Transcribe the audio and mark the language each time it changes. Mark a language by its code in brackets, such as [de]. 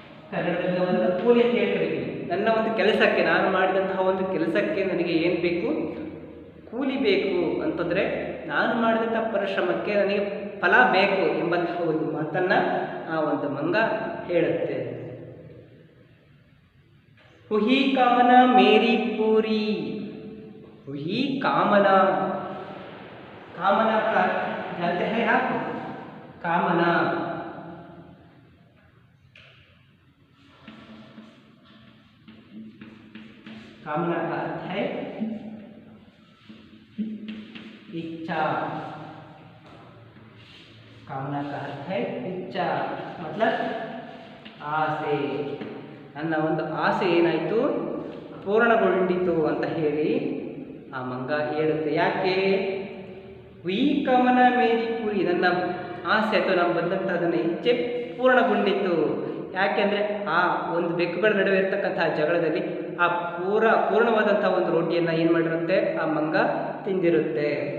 [kn] ಕನ್ನಡದಲ್ಲಿ ಒಂದು ಕೂಲಿ ಅಂತ ಹೇಳ್ತೀವಿ. ನನ್ನ ಒಂದು ಕೆಲಸಕ್ಕೆ, ನಾನು ಮಾಡಿದಂತಹ ಒಂದು ಕೆಲಸಕ್ಕೆ ನನಗೆ ಏನು ಬೇಕು, ಕೂಲಿ ಬೇಕು ಅಂತಂದರೆ ನಾನು ಮಾಡಿದಂಥ ಪರಿಶ್ರಮಕ್ಕೆ ನನಗೆ ಫಲ ಬೇಕು ಎಂಬಂತಹ ಒಂದು ಮಾತನ್ನು ಆ ಒಂದು ಮಂಗ ಹೇಳುತ್ತೆ. [hi] ಹುಹಿ ಕಾಮನಾ ಮೇರಿ ಪೂರಿ, ಹುಹಿ ಕಾಮನಾ, ಕಾಮನಾ का जानते हैं आप, कामना कामना का अर्थ है इच्छा, कामना का अर्थ है इच्छा, मतलब ಆಸೆ. [kn] ನನ್ನ ಒಂದು ಆಸೆ ಏನಾಯಿತು, ಪೂರ್ಣಗೊಂಡಿತು ಅಂತ ಹೇಳಿ ಆ ಮಂಗ ಹೇಳುತ್ತೆ. ಯಾಕೆ? [hi] ಈ ಕಮನ ಮೇರಿ ಪುರಿ, [kn] ನನ್ನ ಆಸೆ ಅಥವಾ ನಾವು ಬಂದಂಥ ಅದನ್ನು ಇಚ್ಛೆ ಪೂರ್ಣಗೊಂಡಿತು. ಯಾಕೆಂದರೆ ಆ ಒಂದು ಬೆಕ್ಕುಗಳ ನಡುವೆ ಇರ್ತಕ್ಕಂತಹ ಜಗಳದಲ್ಲಿ ಆ ಪೂರ್ಣವಾದಂಥ ಒಂದು ರೋಟಿಯನ್ನು ಏನು ಮಾಡಿರುತ್ತೆ, ಆ ಮಂಗ ತಿಂದಿರುತ್ತೆ.